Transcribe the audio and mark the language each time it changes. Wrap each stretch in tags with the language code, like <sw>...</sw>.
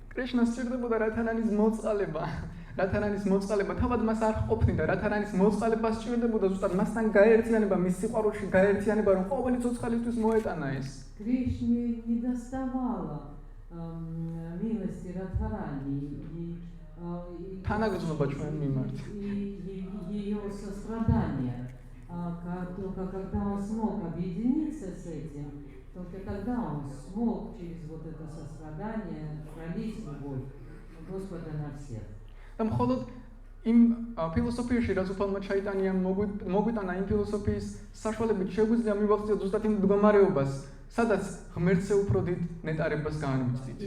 <ka>კრიშნა სჭირდებოდა რათარანის მოწყალება. რათარანის მოწყალება თავად მას არ ყოფნიდა, რათარანის მოწყალება სჭირდებოდა ზუსტად მასთან გაერთიანება, მის სიყვარულში გაერთიანება, რომ ყოველი ცოცხალისთვის მოეტანა ეს.</ka> <ru>Кришне не доставало милости Радхарани и</ru> <ka>თანაგრძნობა ჩვენ მიმართ.</ka> <ru>ее сострадание. Только когда он смог объединиться с этим, только когда он смог через вот это сострадание пролить любовь, Господа на всех.</ru> <ka>და მხოლოდ იმ ფილოსოფიაში რაც უფალმა ჩაიტანიამ მოგვიტანა იმ ფილოსოფიის საშუალებით შეგვიძლია მივახციოთ ზუსტად იმ მდგომარეობას, სადაც ღმერთზე უფრო დიდ ნეტარებას განვიცდით.</ka>